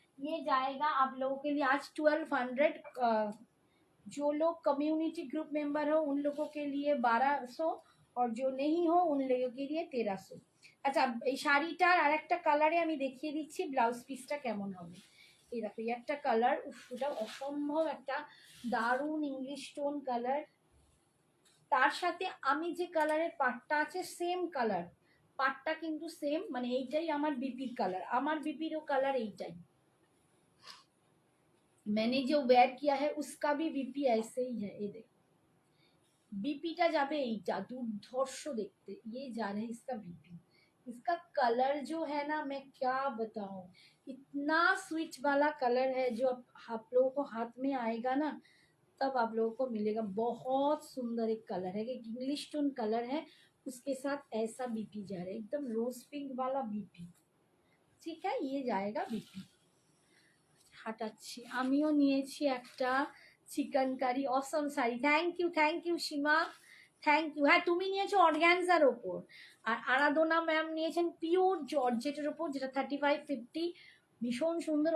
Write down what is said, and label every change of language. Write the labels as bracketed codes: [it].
[hi] ये जाएगा आप लोगों के लिए आज 1200। जो लोग कम्युनिटी ग्रुप मेंबर हो उन लोगों के लिए 1200, और जो नहीं हो उन लोगों के लिए 1300। [bn] আচ্ছা, এই শাড়িটার আর একটা কালারে আমি দেখিয়ে দিচ্ছি ব্লাউজ পিসটা কেমন হবে। এই দেখো, এই একটা কালার, ওটা অসম্ভব একটা দারুণ ইংলিশ টোন কালার। তার সাথে আমি যে কালারের পাটটা আছে সেম কালার, পাটটা কিন্তু সেম, মানে এইটাই আমার বিপির কালার, আমার বিপিরও কালার এইটাই। [hi] मैंने जो वेयर किया है उसका भी बीपी ऐसे ही है। ये देखो, बीपीটা [bn] যাবে এইটা দুর্ধর্ষ দেখতে, [hi] ये जा रहा है इसका बीपी। इसका कलर जो है ना, मैं क्या बताऊं, इतना स्विच वाला कलर है, जो आप लोगों को हाथ में आएगा ना तब आप लोगों को मिलेगा। बहुत सुंदर एक कलर है, एक इंग्लिश टोन कलर है, उसके साथ ऐसा बीपी जा रहा है, एकदम रोज पिंक वाला बीपी। ठीक है, ये जाएगा बीपी। [bn] হাঁটাচ্ছি, আমিও নিয়েছি একটা chicken curry Assam sari. Thank you Seema, thank you. হ্যাঁ, তুমি নিয়েছো অর্গ্যানজার ওপর, আর আরাধনা ম্যাম নিয়েছেন পিওর জর্জেটের ওপর, যেটা 35-50, ভীষণ সুন্দর।